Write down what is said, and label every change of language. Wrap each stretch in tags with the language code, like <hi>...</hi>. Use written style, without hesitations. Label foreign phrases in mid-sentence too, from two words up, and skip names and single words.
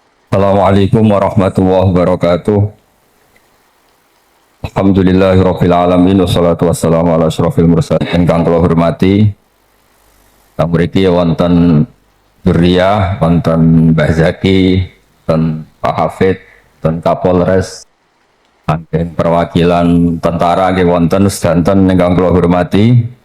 <ar>السلام عليكم ورحمة الله وبركاته. الحمد لله رب العالمين والصلاة والسلام على أشرف المرسلين.</ar> <jv>Ingkang kula hormati, kang mriki wonten Durriyah, wonten Mbah Zaki, wonten Pak Hafid, wonten Kapolres, saking perwakilan tentara nggih wonten sedanten ingkang kula hormati.</jv>